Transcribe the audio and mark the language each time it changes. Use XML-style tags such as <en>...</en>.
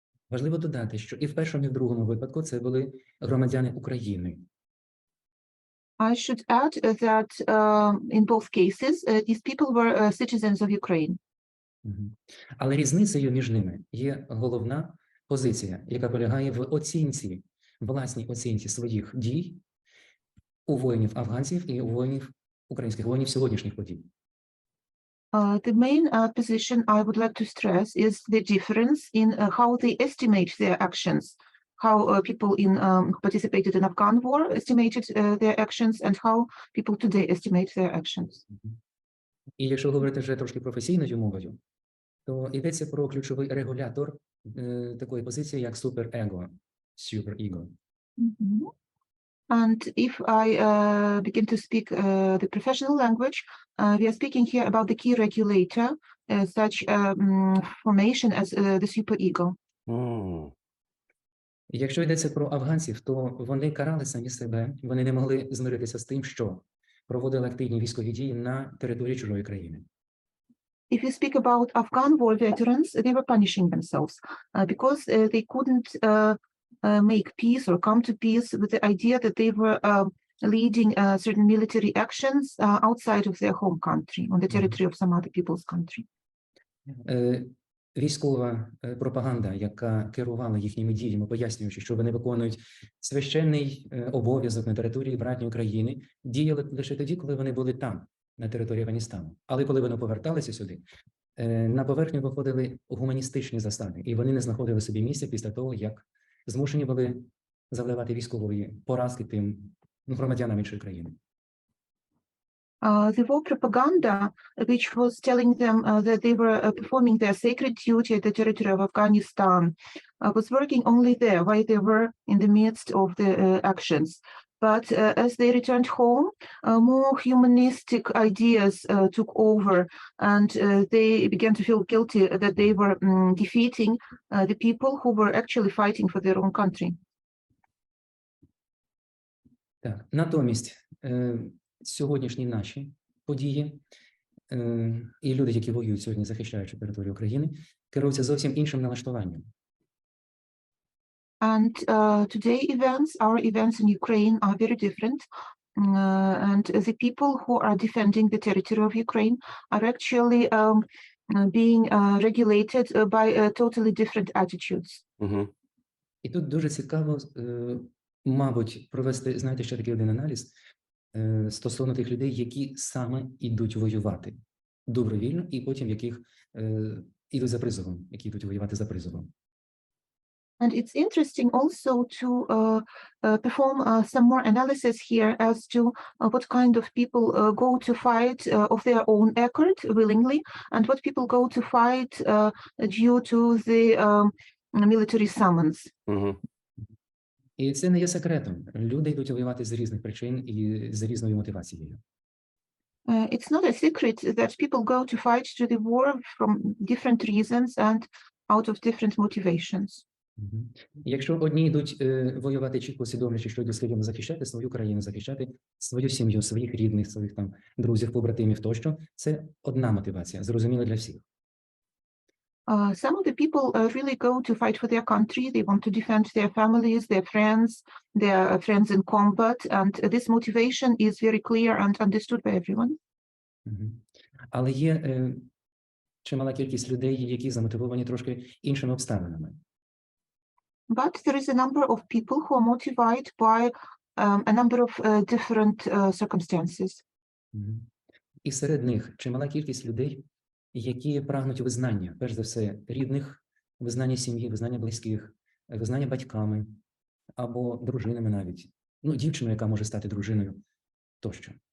<uk>Важливо додати, що і в першому, і в другому випадку це були громадяни України.</uk> <en>I should add that in both cases, these people were citizens of Ukraine.</en> <uk>Але різницею між ними є головна позиція, яка полягає в власній оцінці своїх дій у воїнів-афганців і у українських воїнів сьогоднішніх подій.</uk> <en>The main position I would like to stress is the difference in how they estimate their actions, how people who participated in Afghan war estimated their actions, and how people today estimate their actions.</en> <uk>І якщо говорити вже трошки професійною мовою, то йдеться про ключовий регулятор такої позиції, як суперего, super-ego.</uk> <en>And if I begin to speak the professional language, we are speaking here about the key regulator, such formation as the superego.</en> <uk>Якщо йдеться про афганців, то вони карали самі себе, вони не могли змиритися з тим, що проводили активні військові дії на території чужої країни.</uk> <en>If you speak about Afghan war veterans, they were punishing themselves because they couldn't make peace or come to peace with the idea that they were leading certain military actions outside of their home country, on the territory of some other people's country.</en> <uk>Військова пропаганда, яка керувала їхніми діями, пояснюючи, що вони виконують священний обов'язок на території братньої країни, діяли лише тоді, коли вони були там, на території Афганістану. Але коли вони поверталися сюди, на поверхню виходили гуманістичні засади, і вони не знаходили собі місця після того, як змушені були завдавати військової поразки тим громадянам іншої країни.</uk> <en>The war propaganda, which was telling them that they were performing their sacred duty at the territory of Afghanistan, was working only there while they were in the midst of the actions. But as they returned home, more humanistic ideas took over, and they began to feel guilty that they were defeating the people who were actually fighting for their own country.</en> <uk>Так, натомість сьогоднішні наші події і люди, які воюють сьогодні, захищаючи територію України, керуються зовсім іншим налаштуванням.</uk> <en>And today our events in Ukraine are very different. And the people who are defending the territory of Ukraine are actually being regulated by totally different attitudes.</en> <uk>І тут дуже цікаво, мабуть, провести, знаєте, ще такий один аналіз стосовно тих людей, які саме йдуть воювати добровільно, і потім яких йдуть за призовом, які йдуть воювати за призовом.</uk> <en>And it's interesting also to perform some more analysis here as to what kind of people go to fight of their own accord willingly, and what people go to fight due to the military summons.</en> <uk>І це не є секретом. Люди йдуть воювати з різних причин і з різною мотивацією.</uk> <en>It's not a secret that people go to fight to the war from different reasons and out of different motivations.</en> <uk>Якщо одні йдуть воювати чітко усвідомлюючи, що йдуть свідомо захищати свою країну, захищати свою сім'ю, своїх рідних, своїх там друзів, побратимів тощо, це одна мотивація, зрозуміла для всіх.</uk> <en>Some of the people really go to fight for their country. They want to defend their families, their friends in combat, and this motivation is very clear and understood by everyone. Мгм.</en> <uk>Але є чимала кількість людей, які замотивовані трошки іншими обставинами.</uk> <en>But there is a number of people who are motivated by a number of different circumstances. Мгм.</en> <uk>І серед них чимала кількість людей, які прагнуть визнання, перш за все, рідних, визнання сім'ї, визнання близьких, визнання батьками або дружинами навіть. Ну, дівчиною, яка може стати дружиною, тощо.</uk>